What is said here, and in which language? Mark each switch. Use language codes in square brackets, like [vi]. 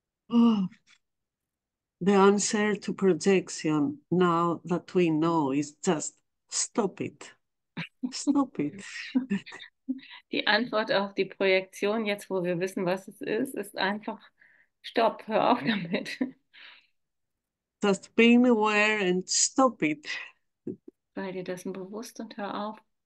[en] Oh, the answer to projection, now that we know, is just stop it. Stop it. [de] Die Antwort auf die Projektion, jetzt wo wir wissen, was es ist einfach Stopp, hör auf damit. [en] Just being aware and stop it. [de] Sei dir dessen bewusst und hör auf.